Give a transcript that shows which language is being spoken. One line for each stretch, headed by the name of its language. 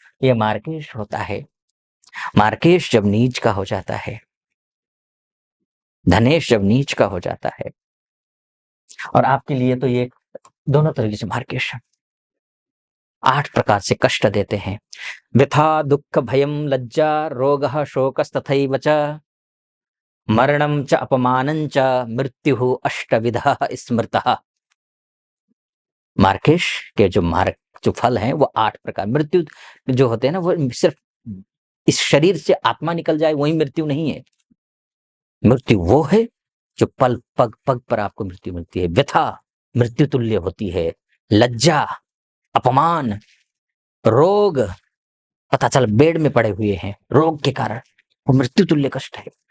Hindi: ये मार्केश होता है। मार्केश जब नीच का हो जाता है, धनेश जब नीच का हो जाता है, और आपके लिए तो ये दोनों तरीके से मार्केश 8 प्रकार से कष्ट देते हैं।
Sanskrit: व्यथा दुःख भयं लज्जा रोगः शोकस्तथैव च मरणं च अपमानं च मृत्युः अष्टविधः स्मृतः।
Hindi: मार्केश के जो फल हैं वो 8 प्रकार। मृत्यु जो होते हैं ना, वो सिर्फ इस शरीर से आत्मा निकल जाए वही मृत्यु नहीं है। मृत्यु वो है जो पल पग पग पर आपको मृत्यु मिलती है। व्यथा मृत्यु तुल्य होती है, लज्जा, अपमान, रोग, पता चल बेड में पड़े हुए हैं रोग के कारण, वो मृत्यु तुल्य कष्ट है।